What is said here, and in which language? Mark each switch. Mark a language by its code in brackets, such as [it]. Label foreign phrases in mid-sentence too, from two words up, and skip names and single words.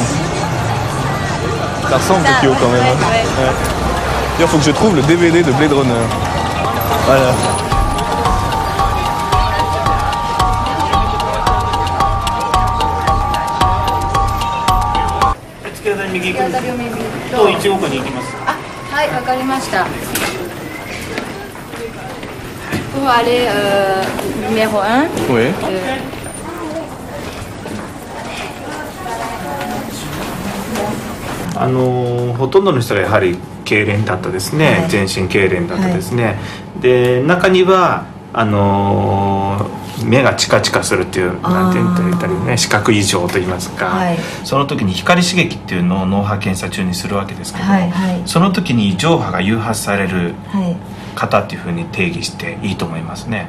[fr] Ça ressemble Tokyo quand même. Hein. Ouais. D'ailleurs, faut que je trouve le DVD de Blade Runner. Voilà. [ja] はい、わかりました。 [fr] Pour aller numéro 1. Oui. [ja] ほとんどの人がやはり痙攣だったですね、全身痙攣だったですね、で中には目がチカチカするっていうなんて言ったりね、視覚異常といいますか、その時に光刺激っていうのを脳波検査中にするわけですけども、その時に上波が誘発される方っていうふうに定義していいと思いますね。